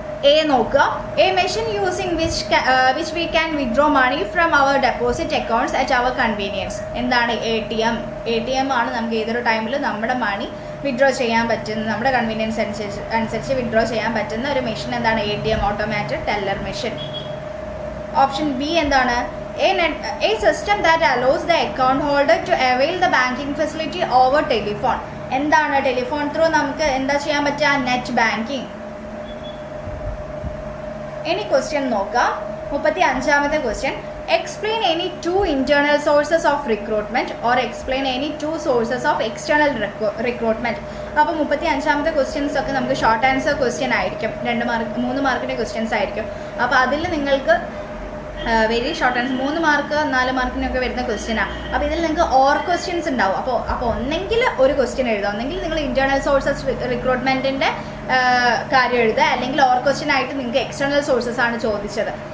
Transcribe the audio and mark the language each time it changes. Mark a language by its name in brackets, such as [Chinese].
[Malayalam] A നോക്കുക. [English] A machine using which we can withdraw money from our deposit accounts at our convenience. [Malayalam] എന്താണ്? [English] ATM ആണ്. [Malayalam] നമുക്ക് ഏതൊരു ടൈമിൽ നമ്മുടെ മണി വിഡ്രോ ചെയ്യാൻ പറ്റുന്ന, നമ്മുടെ കൺവീനിയൻസ് അനുസരിച്ച് വിഡ്രോ ചെയ്യാൻ പറ്റുന്ന ഒരു മെഷീൻ എന്താണ്? [English] ATM, automated teller machine. [Malayalam] Option B എന്താണ്? [English] A system that allows the account holder to avail the banking facility over telephone. [Malayalam] എന്താണ്? ടെലിഫോൺ ത്രൂ നമുക്ക് എന്താ ചെയ്യാൻ പറ്റുക? [English] Net banking. [Malayalam] ഇനി ക്വസ്റ്റ്യൻ നോക്കാം. 35ാമത്തെ question. [English] Explain any 2 internal sources of recruitment or explain any 2 sources of external recruitment. [Malayalam] അപ്പോൾ 35ാമത്തെ questions ഒക്കെ നമുക്ക് ഷോർട്ട് ആൻസർ ക്വസ്റ്റ്യൻ ആയിരിക്കും. 2 മാർക്ക് 3 മാർക്കിൻ്റെ ക്വസ്റ്റ്യൻസ് ആയിരിക്കും. അപ്പോൾ അതിൽ നിങ്ങൾക്ക് വെരി ഷോർട്ട് ആൻസർ 3 മാർക്ക് 4 മാർക്കിനൊക്കെ വരുന്ന ക്വസ്റ്റ്യനാണ്. അപ്പോൾ ഇതിൽ നിങ്ങൾക്ക് ഓർ ക്വസ്റ്റ്യൻസ് ഉണ്ടാവും. അപ്പോൾ ഒന്നെങ്കിൽ ഒരു ക്വസ്റ്റ്യൻ എഴുതുക, ഒന്നെങ്കിൽ നിങ്ങൾ ഇൻറ്റേർണൽ സോഴ്സസ് റിക്രൂട്ട്മെൻറ്റിൻ്റെ കാര്യം എഴുതുക, അല്ലെങ്കിൽ ഓർ ക്വസ്റ്റ്യൻ ആയിട്ട് നിങ്ങൾക്ക് എക്സ്റ്റേണൽ സോഴ്സസ് ആണ് ചോദിച്ചത്.